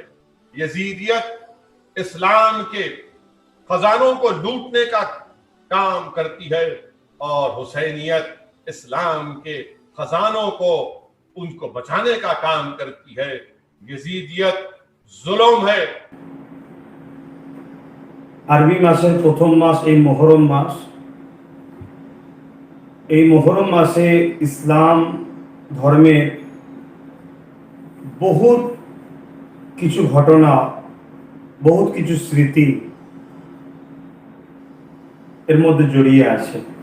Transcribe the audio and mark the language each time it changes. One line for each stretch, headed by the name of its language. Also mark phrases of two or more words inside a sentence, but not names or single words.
Urdu: یزیدیت اسلام کے خزانوں کو لوٹنے کا کام کرتی ہے اور حسینیت اسلام کے خزانوں کو ان کو بچانے کا کام کرتی ہے۔ یزیدیت ظلم ہے۔
Bangla: আরবি মাসের প্রথম মাস এই মুহররম মাস। এই মুহররম মাসে ইসলাম ধর্মের বহুত কিছু ঘটনা, বহুত কিছু স্মৃতি এর মধ্যে জড়িয়ে আছে।